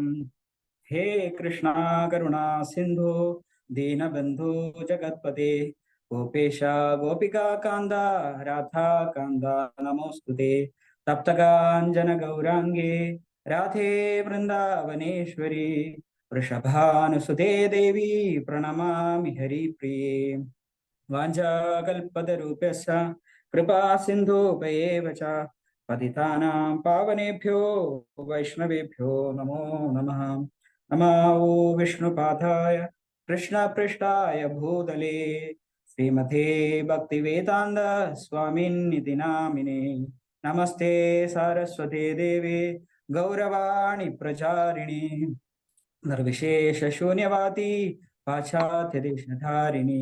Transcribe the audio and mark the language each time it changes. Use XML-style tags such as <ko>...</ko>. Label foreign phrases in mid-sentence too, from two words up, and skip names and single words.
<sa>ഹേ കൃഷ്ണ കരുണാ സിന്ധു ദീനബന്ധു ജഗത്പതേ ഗോപേശ ഗോപികാകാന്ത രാധാകാന്ത നമോസ്തുതേ. തപ്തകാഞ്ചന ഗൗരാംഗേ രാധേ വൃന്ദാവനേശ്വരി വൃഷഭാനുസുതേ ദേവി പ്രണമാമി ഹരിപ്രിയേ. വാഞ്ചാകൽപതരൂപ്യസ്യ കൃപാ സിന്ധൂപയേവ ച പതിതാനാം പാവനേഭ്യോ വൈഷ്ണവേഭ്യോ നമോ നമഃ. നമോ വിഷ്ണുപാദായ കൃഷ്ണപൃഷ്ഠായ ഭൂതലേ ശ്രീമതേ ഭക്തിവേദാന്ത സ്വാമിന്നിതി നാമിനേ. നമസ്തേ സാരസ്വതേ ദേവേ ഗൗരവാണി പ്രചാരിണി നിർവിശേഷ ശൂന്യവാദി പാശ്ചാത്യദേശധാരിണി.</sa>